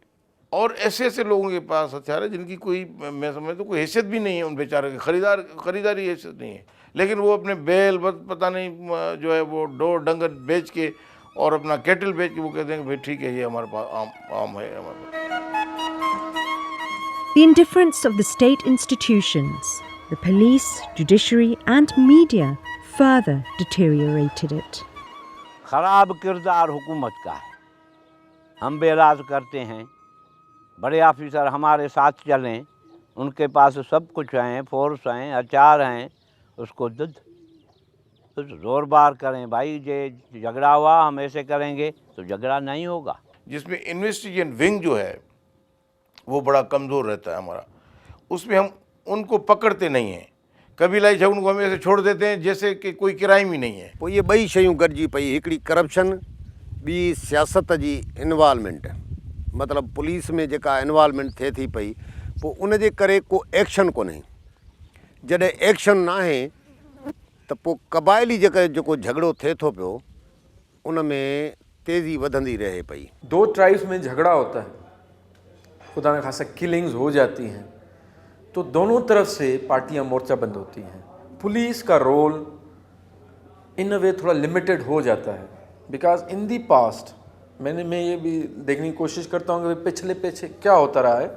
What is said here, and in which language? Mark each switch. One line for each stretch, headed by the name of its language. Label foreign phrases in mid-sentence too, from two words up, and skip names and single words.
Urdu: اور ایسے ایسے لوگوں کے پاس ہتھیار ہے جن کی کوئی، میں سمجھتا ہوں، کوئی حیثیت بھی نہیں ہے ان بےچارے کی، خریداری حیثیت نہیں ہے، لیکن وہ اپنے بیل پتا نہیں جو ہے وہ ڈور ڈنگر بیچ کے اور اپنا کیٹل بیچ کے وہ کہتے ہیں کہ بھائی ٹھیک ہے، یہ ہمارے پاس عام ہے ہمارے پاس.
English: The indifference of the state institutions, the police, judiciary and media further deteriorated it.
Urdu: خراب کردار حکومت کا ہے۔ ہم بیراج کرتے ہیں، بڑے آفیسر ہمارے ساتھ چلیں، ان کے پاس سب کچھ ہیں، فورس ہیں، ہتھیار ہیں، اس کو زوربار کریں، بھائی یہ جھگڑا ہوا ہم ایسے کریں گے، تو جھگڑا نہیں ہوگا. جس میں
English: investigation wing
Urdu: جو ہے وہ بڑا کمزور رہتا ہے ہمارا، اس میں ہم ان کو پکڑتے نہیں ہیں. قبائلی جھگڑوں کو ہم ایسے چھوڑ دیتے ہیں جیسے کہ کوئی کرائم ہی نہیں ہے.
Sindhi: पोइ ये ॿई शयूं गॾिजी पई, हिकिड़ी करप्शन, ॿी सियासत जी इन्वॉल्वमेंट. मतिलबु पुलिस में जेका इन्वॉल्वमेंट थिए थी पई, पोइ उन जे करे को एक्शन कोन्हे. जॾहिं एक्शन न आहे त पोइ क़बाइली जेको झगड़ो थिए थो पियो, उन में तेज़ी वधंदी रहे पई.
Urdu: دو ٹرائبز میں جھگڑا ہوتا ہے، خدا نہ خواستہ کلنگز ہو جاتی ہیں، تو دونوں طرف سے پارٹیاں مورچہ بند ہوتی ہیں. پولیس کا رول
English: in a way
Urdu: تھوڑا لمیٹڈ ہو جاتا ہے,
English: because in the past
Urdu: میں یہ بھی دیکھنے کی کوشش کرتا ہوں کہ پچھلے کیا ہوتا رہا ہے.